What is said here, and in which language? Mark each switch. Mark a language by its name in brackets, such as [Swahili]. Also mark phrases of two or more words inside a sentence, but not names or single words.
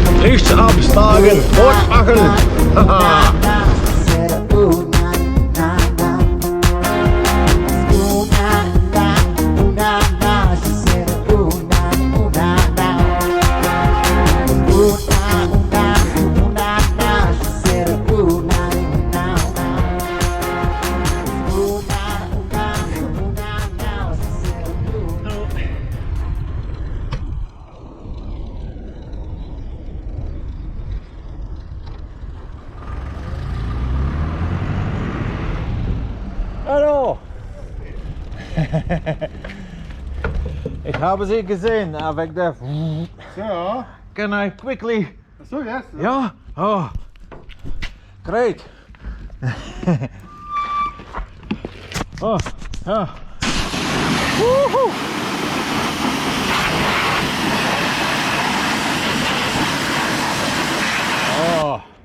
[German] Nichts absagen, fortmachen. Haha. [English] Said, ooh, na, na, na. Ooh, na, na, ooh, na, na. She said, ooh, na, na. Ooh, na, ooh, na, na. She said, ooh, na, na. Ooh, na, ooh, na. She said, ooh, na. [German] Hallo! Ich habe Sie gesehen avec der... [English] So, Can I quickly... so yes. [German] Ja? Oh. Great! Oh, ja. Woohoo! Oh.